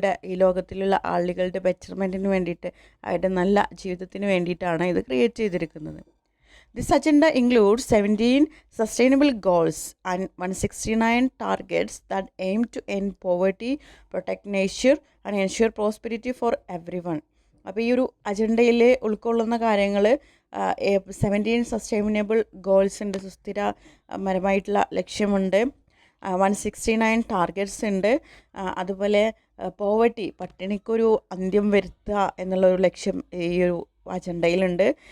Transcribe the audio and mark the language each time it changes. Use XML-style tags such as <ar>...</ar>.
<ml>ഈ ലോകത്തിലുള്ള ആളുകളുടെ ബെറ്റർമെൻറ്റിന് വേണ്ടിയിട്ട്, അവരുടെ നല്ല ജീവിതത്തിന് വേണ്ടിയിട്ടാണ് ഇത് ക്രിയേറ്റ് ചെയ്തിരിക്കുന്നത്.</ml> <en>This agenda includes 17 sustainable goals and 169 targets that aim to end poverty, protect nature and ensure prosperity for everyone.</en> <ml>അപ്പോൾ ഈ ഒരു അജണ്ടയിൽ ഉൾക്കൊള്ളുന്ന കാര്യങ്ങൾ 17 സസ്റ്റൈനബിൾ ഗോൾസ് ഉണ്ട്, സുസ്ഥിരപരമായിട്ടുള്ള ലക്ഷ്യമുണ്ട്, 169 ടാർഗറ്റ്സ് ഉണ്ട്, അതുപോലെ പോവർട്ടി, പട്ടിണിക്കൊരു അന്ത്യം വരുത്തുക എന്നുള്ളൊരു ലക്ഷ്യം ഈ ഒരു അജണ്ടയിലുണ്ട്.</ml>